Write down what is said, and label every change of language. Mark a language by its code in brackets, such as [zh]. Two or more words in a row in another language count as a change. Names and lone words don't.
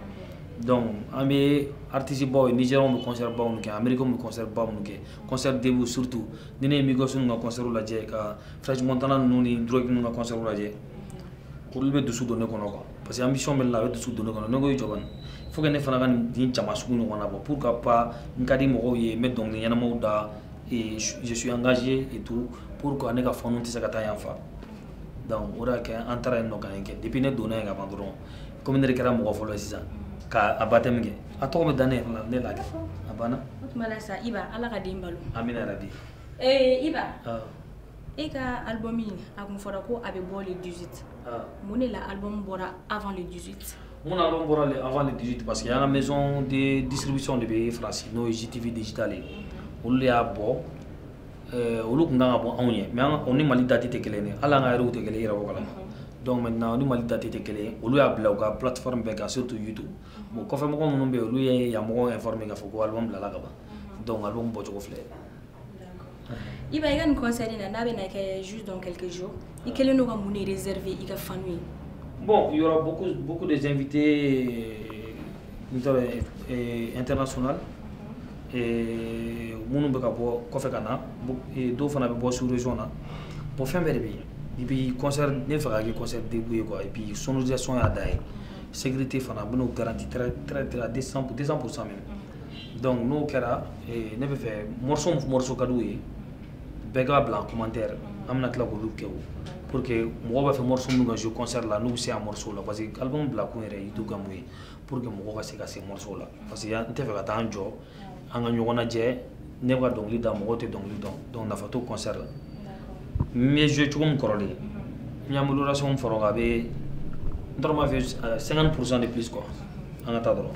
[bm] Donc an bɛ artiste baw ye Nigériens bɛ concert baw ninnu kɛ Américains bɛ concert baw ninnu kɛ [fr] concert début surtout [bm] ni ne ye Migos ninnu ka concert lajɛ ka French Montana ninnu ni Drake ninnu ka concert lajɛ olu bɛ dusu don ne kɔnɔ [fr] quoi parce que ambition [bm] bɛ ne la a bɛ dusu don ne kɔnɔ ne ko i jɔ bani [fr] il faut que [bm] ne fana ka nin jama sugu ɲɔgɔn na bɔ [fr] pour que pas [bm] n ka di mɔgɔw ye n bɛ dɔnkili ɲɛnamaw da [fr] et je suis engagé et tout pour que [bm] ne ka fɛn ninnu tɛ se ka taa yan fa donc o de y'a kɛ an taara yen nɔ ka nin kɛ depuis ne donna yen ka ban dɔrɔn komi ne de kɛra mɔgɔ fɔlɔ ye sisan ka baptême kɛ a tɔgɔ bɛ da ne yɛrɛ la ne l'a kɛ a banna. O tuma la sa Iba Ala ka den balo. Amina yarabi. Iba e ka album in a kun fɔra ko a bɛ bɔ le 18 mun de la album bɔra [fr] avant le 18. [bm] Mun album bɔra [fr] avant le 18 parce que [bm] y'an ka [fr] maison de distribution de [bm] bɛ France n'o ye JTV Digital ye olu de y'a bɔ olu tun kan ka bɔ anw ye mais o ni Mali date tɛ kelen ye hali an ka yɛrɛw tɛ kelen i yɛrɛ b'o kalama. [fr] Donc maintenant [bm] ni Mali date tɛ kelen ye olu y'a bila u ka plateforme bɛɛ kan surtout YouTube bon kɔfɛ mɔgɔ minnu bɛ yen olu ye yan mɔgɔw informé k'a fɔ ko album bilala ka ban [fr] donc album [bm] bɔcogo filɛ. Iba i ka nin concert in na n'a bɛna kɛ [fr] juste dans quelques jours [bm] i kelen don ka mun de réserver i ka fans ye. [fr] Bon, il y aura beaucoup des invités internationaux et [bm] minnu bɛ ka bɔ kɔfɛ ka na dɔw fana bɛ bɔ [fr] sous région [bm] na bon fɛn bɛɛ de bɛ yen [fr] et puis concert [bm] ne fɛ ka kɛ [fr] concert début [bm] ye quoi [fr] et puis sonorisation [bm] y'a da ye sécurité fana bɛ n'o [fr] garanti très à 200% même donc [bm] n'o kɛra ne bɛ fɛ morceau ka d'u ye bɛɛ k'a bila [fr] en commentaire [bm] an bɛna tila k'olu kɛ o [fr] pour que [bm] mɔgɔw b'a fɛ morceau minnu ka [fr] jouer concert [bm] la n'u bɛ se a morceau la [fr] parce que album [bm] bila kun yɛrɛ YouTube ka mun ye [fr] pour que [bm] mɔgɔw ka se ka se morceau la [fr] parce que [bm] n tɛ fɛ ka taa an jɔ an ka ɲɔgɔn lajɛ ne bɛ ka dɔnkili da mɔgɔw tɛ dɔnkili dɔn donc nafa t'o concert la n bɛ jouer cogo min kɔrɔlen n ye amélioration fɔra a bɛ n tɔrɔ m'a fɛ [fr] 50% de plus quoi [bm] an ka taa dɔrɔn.